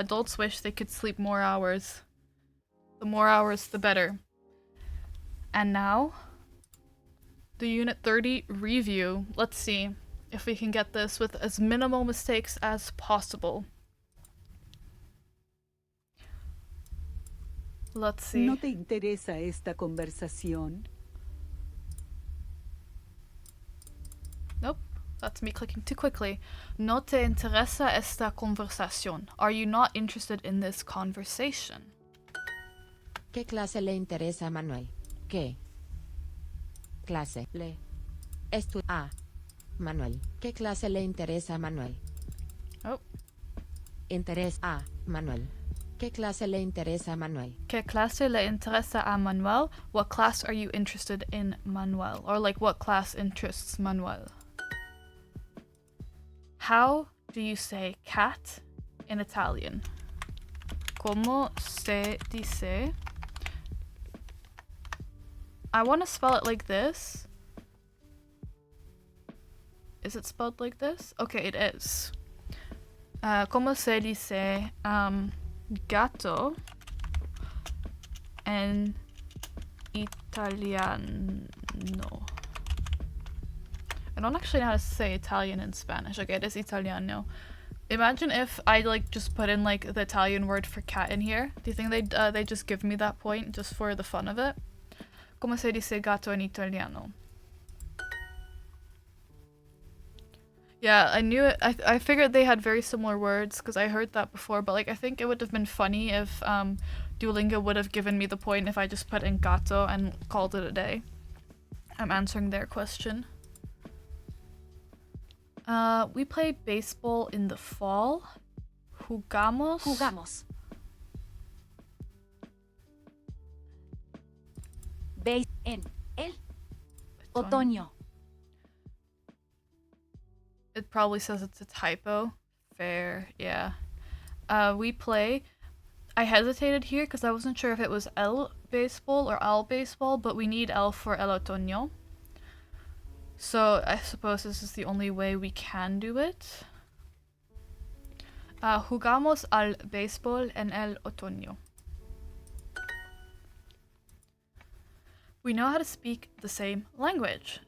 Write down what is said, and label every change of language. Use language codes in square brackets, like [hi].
[en] Adults wish they could sleep more hours. The more hours, the better. And now, the Unit 30 review. Let's see if we can get this with as minimal mistakes as possible. Let's see. [es] ¿No te interesa esta conversación? [en] Nope, that's me clicking too quickly. [es] No te interesa esta conversación. [en] Are you not interested in this conversation? [es] ¿Qué clase le interesa a Manuel? ¿Qué clase le a Manuel? ¿Qué clase le interesa a Manuel? Oh. Interés a Manuel. ¿Qué clase le interesa a Manuel? ¿Qué clase le interesa a Manuel? [en] What class are you interested in, Manuel? Or like, what class interests Manuel? How do you say cat in Italian? [es] ¿Cómo se dice? [en] I want to spell it like this. Is it spelled like this? Okay, it is. [es] ¿Cómo se dice gato en italiano? [en] I don't actually know how to say Italian in Spanish. Okay, it is italiano. Imagine if I like just put in like the Italian word for cat in here. Do you think they just give me that point just for the fun of it? [es] ¿Cómo se dice gato en italiano? [en] Yeah, I knew it. I figured they had very similar words because I heard that before, but like I think it would have been funny if Duolingo would have given me the point if I just put in gato and called it a day. I'm answering their question. We play baseball in the fall. [es] Jugamos. Veis en el otoño. [en] It probably says it's a typo. Fair, yeah. We play. I hesitated here because I wasn't sure if it was el baseball or al baseball, but we need el for el otoño. So I suppose this is the only way we can do it. [es] Jugamos al béisbol en el otoño. [en] We know how to speak the same language.